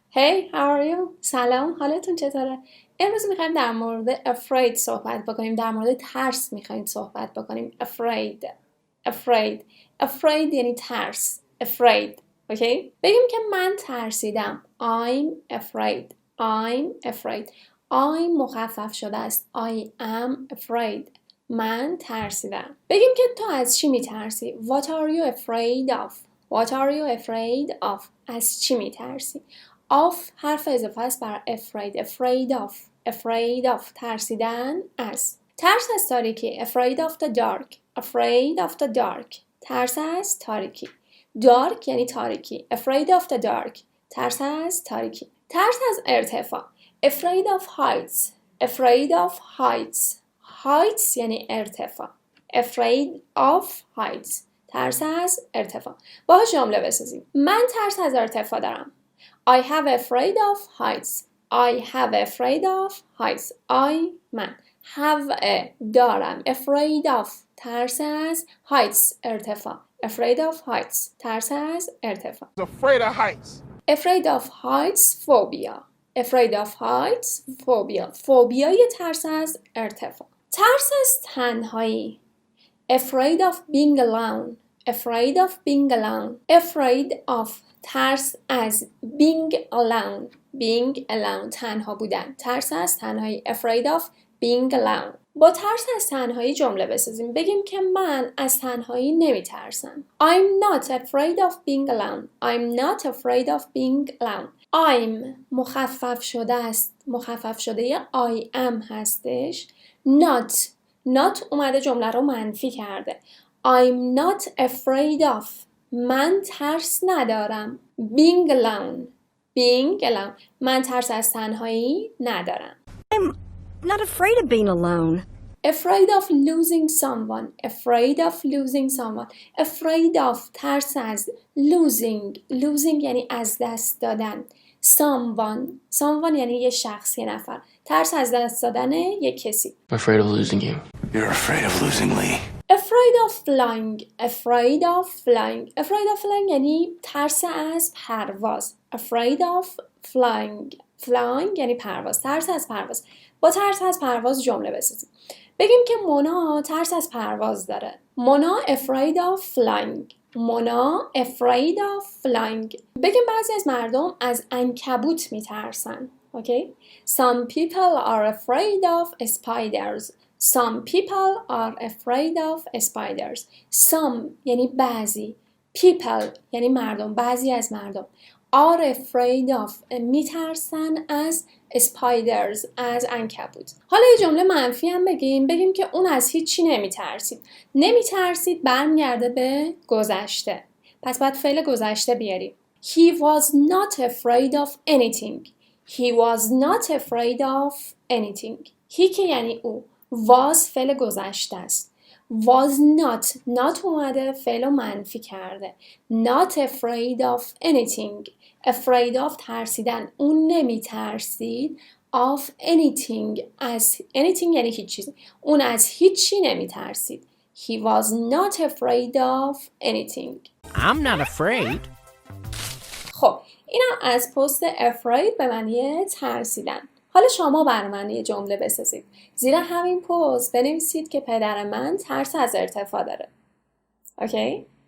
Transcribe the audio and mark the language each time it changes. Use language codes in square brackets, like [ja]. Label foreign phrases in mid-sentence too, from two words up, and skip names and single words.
[en] Hey, how are you? [fa] سلام، حالتون چطوره؟ امروز میخوایم در مورد afraid صحبت بکنیم. در مورد ترس میخوایم صحبت بکنیم. afraid یعنی ترس. afraid. اوکی؟ بگیم که من ترسیدم. [en] I'm afraid. [fa] I'm مخفف شده است. [en] I am afraid. [fa] من ترسیدم. بگیم که تو از چی میترسی؟ [en] What are you afraid of? What are you afraid of? [fa] از چی میترسی؟ of حرف اضافه است بر [en] afraid of [fa] ترسیدن از. ترس از تاریکی [en] afraid of the dark [fa] ترس از تاریکی. dark یعنی تاریکی. [en] afraid of the dark [fa] ترس از تاریکی. ترس از ارتفاع [en] afraid of heights [fa] یعنی ارتفاع. [en] afraid of heights [fa] ترس از ارتفاع. باهاش جمله بسازیم. من ترس از ارتفاع دارم. [en] I have afraid of heights. [fa] من [en] have a [fa] دارم. [en] afraid of [fa] ترس از heights ارتفاع. [en] afraid of heights [fa] ترس از ارتفاع. [en] afraid of heights phobia [fa] یه ترس از ارتفاع. ترس از تنهایی [en] afraid of being alone. afraid of [fa] ترس از [en] being alone [fa] تنها بودن. ترس از تنهایی [en] afraid of being alone. [fa] با ترس از تنهایی جمله بسازیم. بگیم که من از تنهایی نمیترسم. [en] I'm not afraid of being alone. [fa] I'm مخفف شده است. مخفف شده [en] I am [fa] هستش. not اومده جمله رو منفی کرده. [en] I'm not afraid of [fa] من ترس ندارم. [en] being alone [fa] من ترس از تنهایی ندارم. [en] I'm not afraid of being alone. afraid of losing someone afraid of [fa] ترس از [en] losing [fa] یعنی از دست دادن. someone یعنی یه شخص، یه نفر. ترس از دست دادن یه کسی. [en] afraid of losing you. You're afraid of losing Lee. afraid of flying [fa] یعنی ترس از پرواز. [en] afraid of flying [fa] یعنی پرواز. ترس از پرواز. با ترس از پرواز جمله بسازیم. بگیم که مونا ترس از پرواز داره. [en] مونا afraid of flying. [fa] بگیم بعضی از مردم از عنکبوت میترسن. اوکی؟ [en] Some people are afraid of spiders. [fa] Some یعنی بعضی. People یعنی مردم. بعضی از مردم. [en] are afraid of [fa] میترسن از spiders از عنکبوت. حالا یه جمله منفی هم بگیم که اون از هیچی نمیترسید برمیگرده به گذشته. پس باید فعل گذشته بیاریم. [en] He was not afraid of anything. [fa] he که یعنی او. was فعل گذشته است. [en] was not [fa] اومده فعل منفی کرده. [en] not afraid of anything. afraid of ترسیدن. [fa] اون نمیترسید. [en] of anything [fa] از anything یعنی هیچ چیزی. اون از هیچی نمیترسید. [en] He was not afraid of anything. I'm not afraid. [fa] خب اینا از پست afraid به معنی ترسیدن. حالا شما بر من یه جمله بسازید. زیر همین پست بنویسید که پدر من ترس از ارتفاع داره. اوکی؟